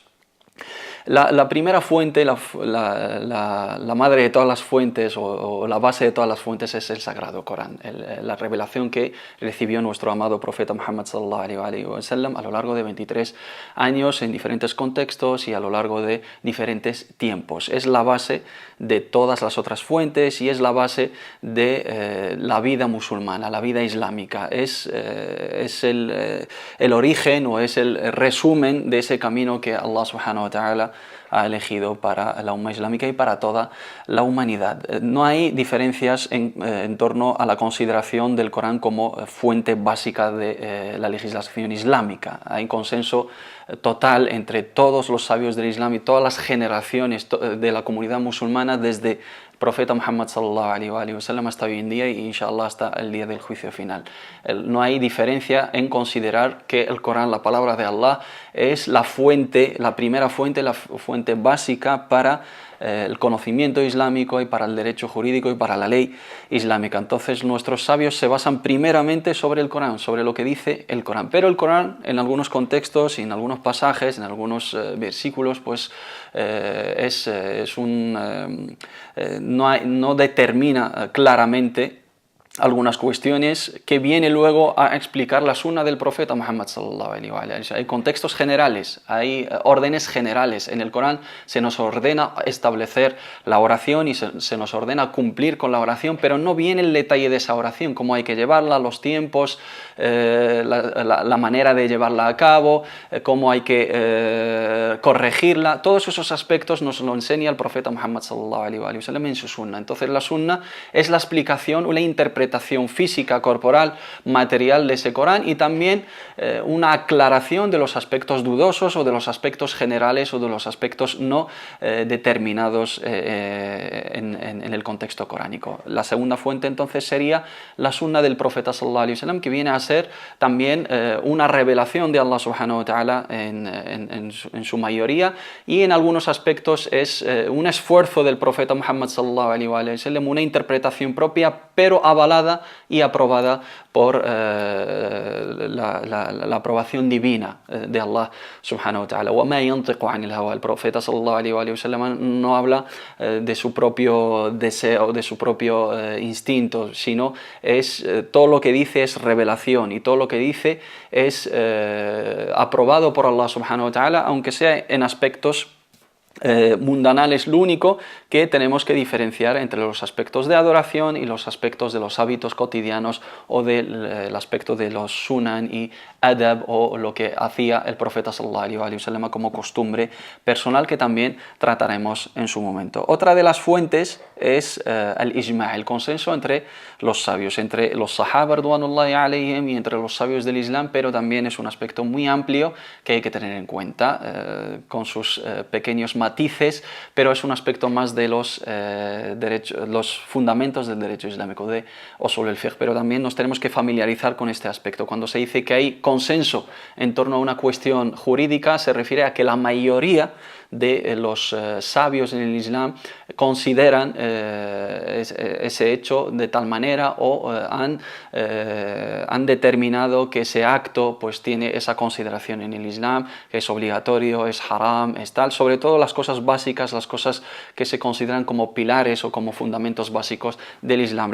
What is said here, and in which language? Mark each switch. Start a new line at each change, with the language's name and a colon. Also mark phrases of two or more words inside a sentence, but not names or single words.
Spanish: La primera fuente, la madre de todas las fuentes o la base de todas las fuentes es el Sagrado Corán, la revelación que recibió nuestro amado profeta Muhammad
Arabic: صلى الله عليه وسلم
Spanish: a lo largo de 23 años en diferentes contextos y a lo largo de diferentes tiempos. Es la base de todas las otras fuentes y es la base de la vida musulmana, la vida islámica. Es el origen o es el resumen de ese camino que
Arabic: الله سبحانه وتعالى
Spanish: ha elegido para la umma islámica y para toda la humanidad. No hay diferencias en torno a la consideración del Corán como fuente básica de la legislación islámica. Hay consenso total entre todos los sabios del Islam y todas las generaciones de la comunidad musulmana desde profeta Muhammad
Arabic: صلى الله عليه وسلم
Spanish: hasta hoy en día y inshallah hasta el día del juicio final. No hay diferencia en considerar que el Corán, la palabra de Allah, es la fuente, la primera fuente, la fuente básica para el conocimiento islámico y para el derecho jurídico y para la ley islámica. Entonces nuestros sabios se basan primeramente sobre el Corán, sobre lo que dice el Corán. Pero el Corán en algunos contextos y en algunos pasajes, en algunos versículos, pues no determina claramente algunas cuestiones que viene luego a explicar la sunna del profeta Muhammad
Arabic: صلى الله عليه وسلم.
Spanish: Hay contextos generales, hay órdenes generales. En el Corán se nos ordena establecer la oración y se nos ordena cumplir con la oración, pero no viene el detalle de esa oración, cómo hay que llevarla, los tiempos, la manera de llevarla a cabo, cómo hay que corregirla. Todos esos aspectos nos lo enseña el profeta Muhammad
Arabic: صلى الله عليه وسلم
Spanish: en su sunna. Entonces la sunna es la explicación o la interpretación física, corporal, material de ese Corán y también una aclaración de los aspectos dudosos o de los aspectos generales o de los aspectos no determinados en el contexto coránico. La segunda fuente entonces sería la sunna del profeta
Arabic: صلى الله عليه وسلم,
Spanish: que viene a ser también una revelación de
Arabic: الله سبحانه وتعالى
Spanish: en su mayoría, y en algunos aspectos es un esfuerzo del profeta Muhammad
Arabic: صلى الله عليه وسلم,
Spanish: una interpretación propia pero avalada y aprobada por la aprobación divina de
Arabic: الله سبحانه وتعالى. وَمَا يَنْطِقُ عَنِ الْهَوَى.
Spanish: El profeta
Arabic: صلى الله عليه وسلم
Spanish: no habla de su propio deseo, de su propio instinto, sino es todo lo que dice es revelación y todo lo que dice es aprobado por
Arabic: الله سبحانه وتعالى,
Spanish: aunque sea en aspectos mundanales. Lo único que tenemos que diferenciar entre los aspectos de adoración y los aspectos de los hábitos cotidianos o del aspecto de los sunan y adab, o lo que hacía el profeta
Arabic: صلى الله عليه وسلم
Spanish: como costumbre personal, que también trataremos en su momento. Otra de las fuentes es el ijma', el consenso entre los sabios, entre los
Arabic: الصحابة رضوان الله عليهم
Spanish: y entre los sabios del Islam, pero también es un aspecto muy amplio que hay que tener en cuenta con sus pequeños matices, pero es un aspecto más de los fundamentos del derecho islámico, de
Arabic: أصول الفقه.
Spanish: Pero también nos tenemos que familiarizar con este aspecto. Cuando se dice que hay consenso en torno a una cuestión jurídica, se refiere a que la mayoría de los sabios en el Islam consideran ese hecho de tal manera o han determinado que ese acto pues tiene esa consideración en el Islam, que es obligatorio, es haram, es tal, sobre todo las cosas básicas, las cosas que se consideran como pilares o como fundamentos básicos del Islam.